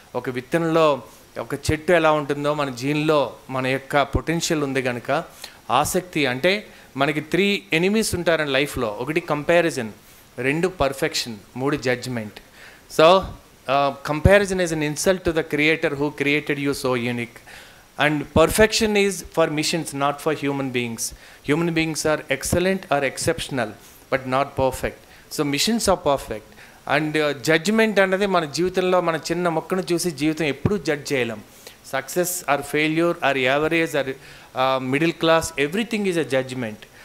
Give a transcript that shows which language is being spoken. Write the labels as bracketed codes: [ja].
[te] ఒక విత్తనంలో ఒక చెట్టు ఎలా ఉంటుందో మన జీన్లో మన యొక్క పొటెన్షియల్ ఉంది కనుక ఆసక్తి. అంటే మనకి 3 ఎనిమీస్ ఉంటారని లైఫ్లో. ఒకటి comparison, 2 perfection, 3 judgement. [en] So comparison is an insult to the creator who created you so unique. And perfection is for missions, not for human beings. Human beings are excellent or exceptional, but not perfect. So missions are perfect. [te] And judgment అన్నది మన జీవితంలో మన చిన్న మొక్కను చూసి జీవితం ఎప్పుడూ judge చేయలేం. [en] Success or failure or average or middle class, everything is a judgment.